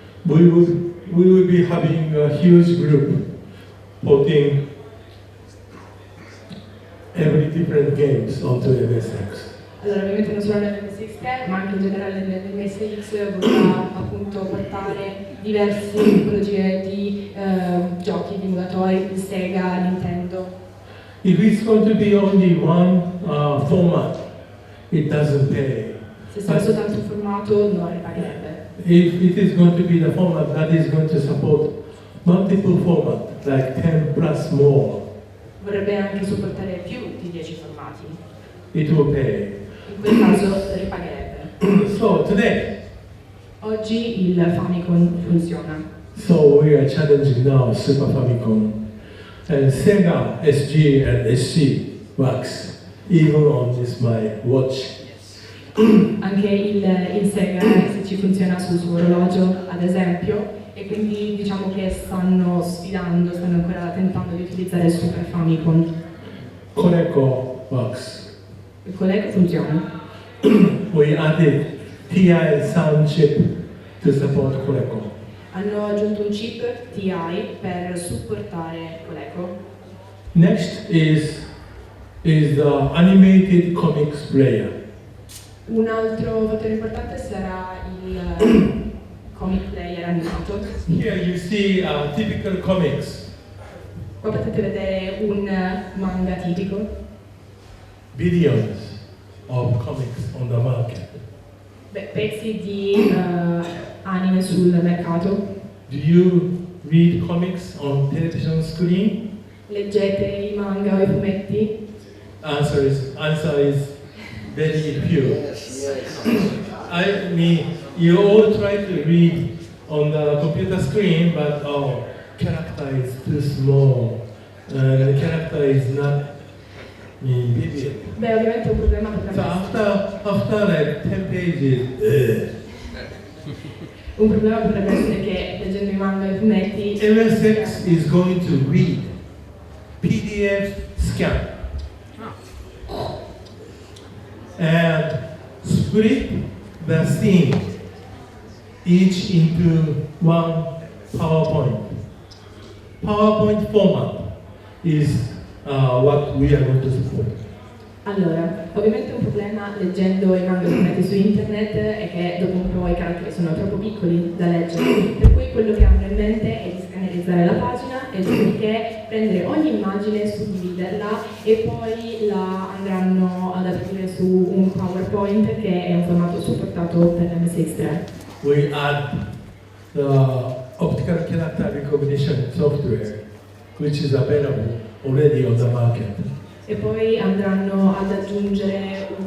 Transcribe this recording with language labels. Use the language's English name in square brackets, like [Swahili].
[English] We will be having a huge group putting every different games onto MSX. [Italian] Allora, ovviamente non solo nell'MSX3, ma anche in generale nell'MSX vorrà appunto portare diverse tipologie di giochi, di emulatori, di Sega, Nintendo. [English] If it's going to be only one format, it doesn't pay. [Italian] Se sarà soltanto un formato non ripagherebbe. [English] If it is going to be the format that is going to support multiple format, like 10 plus more, [Italian] Vorrebbe anche supportare più di 10 formati. [English] it will pay. [Italian] In quel caso ripagherebbe. [English] So today, [Italian] Oggi il Famicom funziona. [English] so we are challenging now Super Famicom, and Sega SG and SC works even on this my watch. [Italian] Anche il Sega SC funziona sul suo orologio, ad esempio, e quindi diciamo che stanno sfidando, stanno ancora tentando di utilizzare il Super Famicom. [English] Coleco works. [Italian] Il Coleco funziona. [English] We added TI sound chip to support Coleco. [Italian] Hanno aggiunto un chip TI per supportare Coleco. [English] Next is the animated comics player. [Italian] Un altro fattore importante sarà il comic player animato. [English] Here you see typical comics, [Italian] Qua potete vedere un manga tipico, [English] billions of comics on the market. [Italian] pezzi di anime sul mercato. [English] Do you read comics on television screen? [Italian] Leggete i manga o i fumetti? [English] Answer is very few. I mean, you all try to read on the computer screen, but character is too small. The character is not vivid. [Italian] Beh, ovviamente è un problema [English] So [Italian] potrebbe [English] after like 10 pages, [Italian] un problema potrebbe essere che leggendo i manga e i fumetti [English] MSX is going to read PDF scan and split the scene each into one PowerPoint. PowerPoint format is what we are going to support. [Italian] Allora, ovviamente un problema leggendo i manga e i fumetti su internet è che dopo un po' i caratteri sono troppo piccoli da leggere, per cui quello che hanno in mente è di scannerizzare la pagina e dopodiché prendere ogni immagine, suddividerla e poi la andranno ad aprire su un PowerPoint che è un formato supportato per l'MSX3. [English] We add the optical character recognition software, which is available already on the market. [Italian] E poi andranno ad aggiungere